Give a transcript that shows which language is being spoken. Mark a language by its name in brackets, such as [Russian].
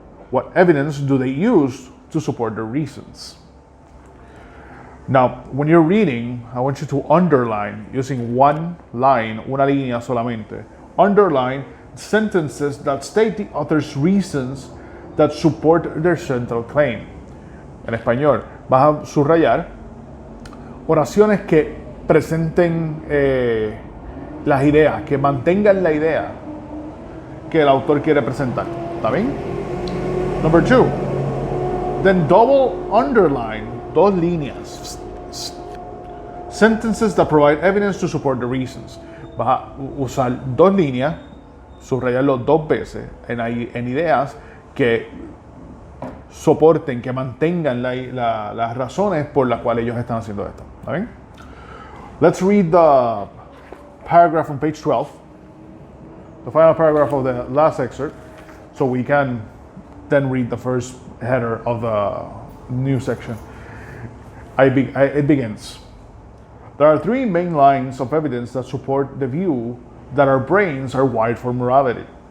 [English] What evidence do they use to support their reasons? Now, when you're reading, I want you to underline, using one line, [Spanish] una línea solamente, [English] underline sentences that state the author's reasons that support their central claim. [Spanish] En español, vas a subrayar oraciones que presenten las ideas, que mantengan la idea que el autor quiere presentar. ¿Está bien? [English] Number two, then double underline, [Spanish] dos líneas, [English] sentences that provide evidence to support the reasons. [Spanish] Vas a usar dos líneas, subrayarlo dos veces en ideas que soporten, que mantengan las razones por las cuales ellos están haciendo esto. ¿Está bien? [English] Let's read the paragraph on page 12, the final paragraph of the last excerpt, so we can then read the first header of the new section. It begins. There are three main lines of evidence that support the view that our brains are wired for morality.